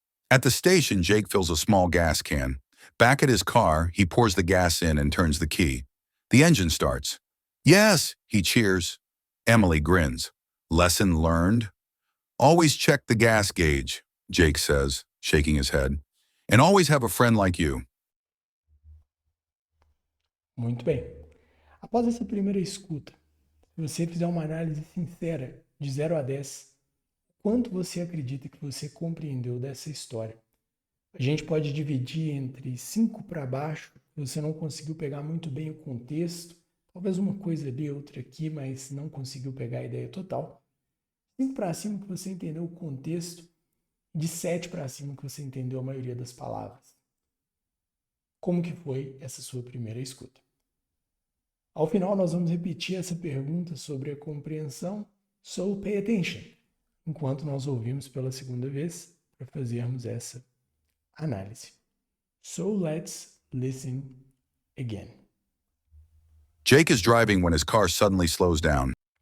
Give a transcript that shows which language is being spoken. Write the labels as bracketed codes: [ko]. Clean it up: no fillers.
[en] At the station, Jake fills a small gas can. Back at his car, he pours the gas in and turns the key. The engine starts. Yes, he cheers. Emily grins. Lesson learned? Always check the gas gauge, Jake says, shaking his head. And always have a friend like you. [pt] Muito bem. Após essa primeira escuta, se você fizer uma análise sincera de 0 a 10, quanto você acredita que você compreendeu dessa história? A gente pode dividir entre 5 para baixo, você não conseguiu pegar muito bem o contexto, talvez uma coisa ali, outra aqui, mas não conseguiu pegar a ideia total. 5 para cima que você entendeu o contexto, de 7 para cima que você entendeu a maioria das palavras. Como que foi essa sua primeira escuta? Ao final, nós vamos repetir essa pergunta sobre a compreensão, [en] so pay attention, [pt] enquanto nós ouvimos pela segunda vez para fazermos essa análise. [en] So let's listen again. Jake is driving when his car suddenly slows down.